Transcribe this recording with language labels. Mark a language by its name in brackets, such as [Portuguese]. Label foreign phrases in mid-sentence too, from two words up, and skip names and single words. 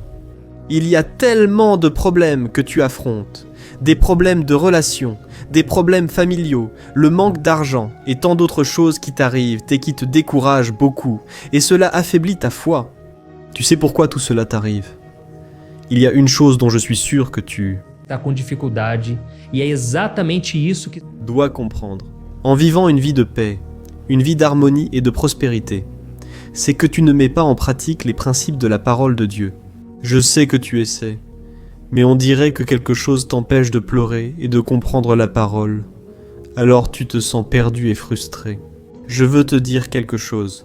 [French] Il y a tellement de problèmes que tu affrontes, des problèmes de relations, des problèmes familiaux, le manque d'argent et tant d'autres choses qui t'arrivent et qui te découragent beaucoup, et cela affaiblit ta foi. Tu sais pourquoi tout cela t'arrive? Il y a une chose dont je suis sûr que tu [Portuguese] Está com dificuldade e é exatamente isso que [French] dois comprendre. En vivant une vie de paix, une vie d'harmonie et de prospérité, c'est que tu ne mets pas en pratique les principes de la parole de Dieu. Je sais que tu essaies, mais on dirait que quelque chose t'empêche de pleurer et de comprendre la parole. Alors tu te sens perdu et frustré. Je veux te dire quelque chose.